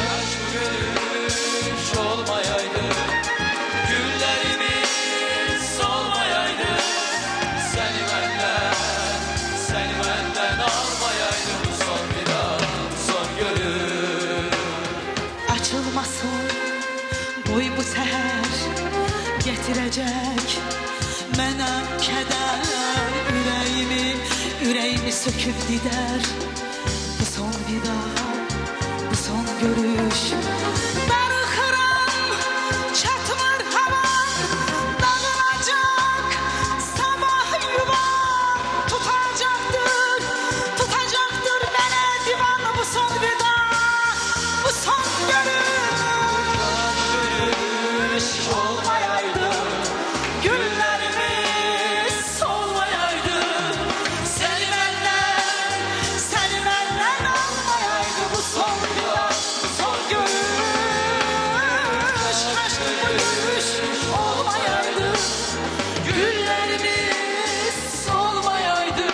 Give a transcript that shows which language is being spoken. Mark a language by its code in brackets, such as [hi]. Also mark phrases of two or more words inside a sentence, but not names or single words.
[tr] Kaş bu görüş olmayaydı, günlerimiz solmayaydı. Seni benden almayaydı. Bu son vida, son görüş. [az] Açılmasın boy bu seher, getirecek mənə kədər. Ürəyimi söküb didər. Bu son vida, bu son görüş. Darıxıram, çatmır havan, dağılacak sabah yuvam. Tutacaktır mənə divan. Bu son vida, bu son görüş. [tr] Olmayaydı, günlerimiz solmayaydı. Seni benden almayaydı. Bu son vida, bu son görüş. Kaş bu görüş olmayaydı, günlerimiz solmayaydı.